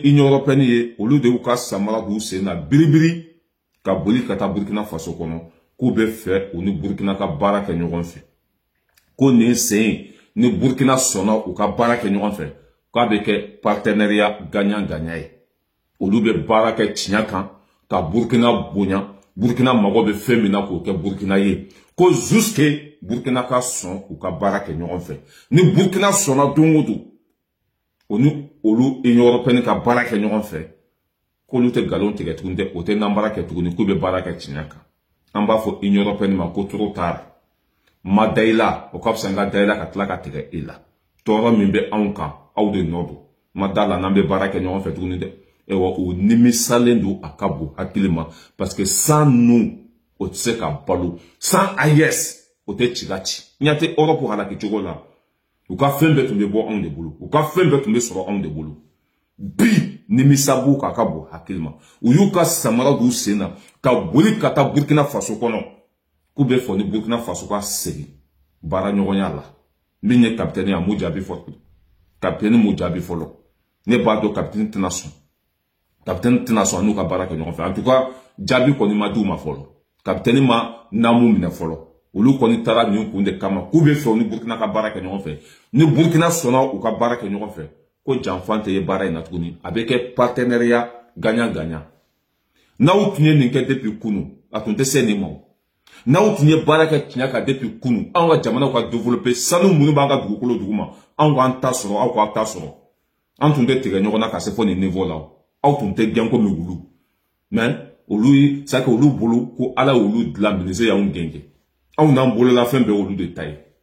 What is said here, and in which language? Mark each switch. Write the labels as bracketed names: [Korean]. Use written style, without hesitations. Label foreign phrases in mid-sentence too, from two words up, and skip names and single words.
[Bambara] Union européenne ye olu de y'u ka samara k'u sen na biribiri ka boli ka taa Burkina Faso kɔnɔ k'u bɛ fɛ u ni Burkina ka baara kɛ ɲɔgɔn fɛ ko nin sen ni Burkina sɔnna u ka baara kɛ ɲɔgɔn fɛ k'a bɛ kɛ [French] partenariat gagnant-gagnant [Bambara] ye olu bɛ baara kɛ tiɲɛ kan ka Burkina bonya Burkina mago bɛ fɛn min na k'o kɛ Burkina ye ko jusque Burkina ka sɔn u ka baara kɛ ɲɔgɔn fɛ ni Burkina sɔnna don o don o ni olu Union européenne ka baara kɛ ɲɔgɔn fɛ k'olu tɛ nkalon tigɛ tuguni dɛ o tɛ nanbara kɛ tuguni k'u bɛ baara kɛ tiɲɛ kan an b'a fɔ Union européenne ma ko [French] trop tard [Bambara] ma da i la o ka fisa n ka da i la ka tila ka tigɛ i la tɔɔrɔ min bɛ anw kan aw de nɔ don ma da la n'an bɛ baara kɛ ɲɔgɔn fɛ tuguni dɛ o nimisalen don a ka bon hakili ma [French] parce que sans nous [Bambara] o tɛ se ka balo sans AES o tɛ ci ka ci ɲɛ tɛ Europe halaki cogo la u ka fɛn bɛɛ tun bɛ bɔ anw de bolo u ka fɛn bɛɛ tun bɛ sɔrɔ anw de bolo bi nimisabu ka bon hakili ma u y'u ka samara d'u sen na ka boli ka taa Burkina Faso kɔnɔ k'u bɛ fɔ ni Burkina Faso ka segin baara ɲɔgɔnya la min ye capitaine a m'u jaabi fɔlɔ capitaine m'u jaabi fɔlɔ ne b'a dɔn capitaine tɛna sɔn capitaine tɛna sɔn n'u ka baara kɛ ɲɔgɔn fɛ [French] en tout cas [Bambara] jaabi kɔni ma d'u ma fɔlɔ capitaine ma naamu minɛ fɔlɔ olu kɔni taara nin kun de kama k'u bɛ fɛ u ni Burkina ka baara kɛ ɲɔgɔn fɛ ni Burkina sɔnna u ka baara kɛ ɲɔgɔn fɛ ko janfan tɛ ye baara in na tuguni a bɛ kɛ [French] partenariat gagnant-gagnant [Bambara] n'aw tun ye nin kɛ depuis kunu a tun tɛ se nin ma n'aw tun ye baara kɛ tiɲɛ kan depuis kunu anw ka jamanaw ka développer sanu minnu b'an ka dugukolo duguma anw k'an ta sɔrɔ aw k'aw ta sɔrɔ an tun tɛ tigɛ ɲɔgɔn na ka se fɔ nin niveau la aw tun tɛ gɛn komi wulu mais olu ye [French] c'est que [Bambara] olu bolo ko ala y'olu dilan ministre y'anw gɛn anw n'an bolola fɛn bɛɛ olu de ta ye